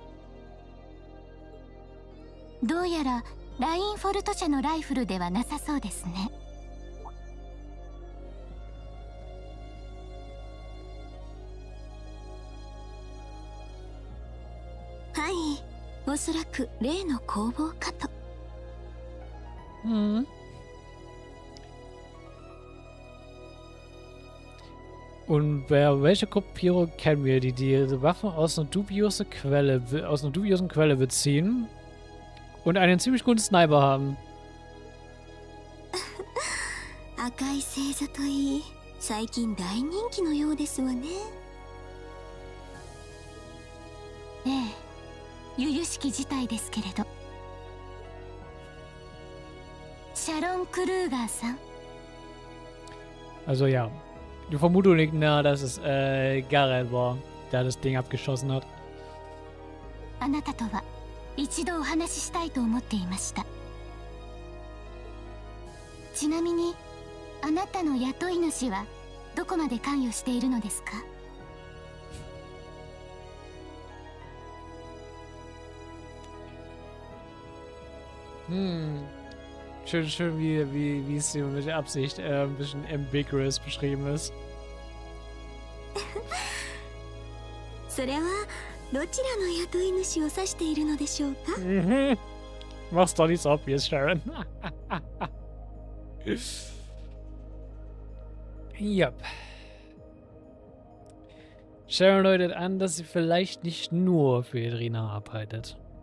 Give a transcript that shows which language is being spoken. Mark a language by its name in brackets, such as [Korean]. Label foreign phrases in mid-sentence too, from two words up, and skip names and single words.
[Japanese] どうやらラインフォルト社のライフルではなさそうですね。はい、おそらく例の工房かと。 [German] Und welche Gruppierung kennen wir, die diese Waffen aus einer dubiosen Quelle beziehen und einen ziemlich guten Sniper haben? [Japanese] 赤い星座といい、最近大人気のようですわね。ええ、由々しき事態ですけれど。シャロン・クルーガーさん。 [German] Also ja, die Vermutung liegt nahe, dass es Gareth war, der das Ding abgeschossen hat. [Japanese] あなたとは一度お話ししたいと思っていました。ちなみにあなたの雇い主はどこまで関与しているのですか？ [German] Schön, wie es hier mit der Absicht ein bisschen ambiguous beschrieben ist. [Japanese] それはどちらの雇い主を指しているのでしょうか？ [German] Mach's doch nicht so obvious, Sharon. Yep. Sharon deutet an, dass sie vielleicht nicht nur für Irina arbeitet.